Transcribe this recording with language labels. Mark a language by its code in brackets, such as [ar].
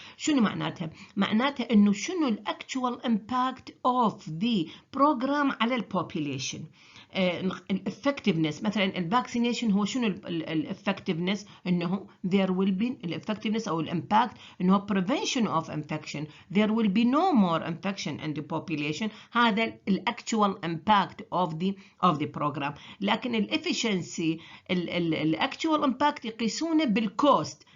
[ar] شنو معناتها؟ معناتها انه شنو [en] actual impact of the program [ar] على population. الeffectiveness مثلا الفاكسينيشن هو شنو الeffectiveness؟ انه [en] there will be [ar] الeffectiveness او الامباكت انه [en] prevention of infection. There will be no more infection in the population. [ar] هذا [en] actual impact of the program. [ar] لكن الefficiency [en] actual impact [ar] يقيسونه بالكوست.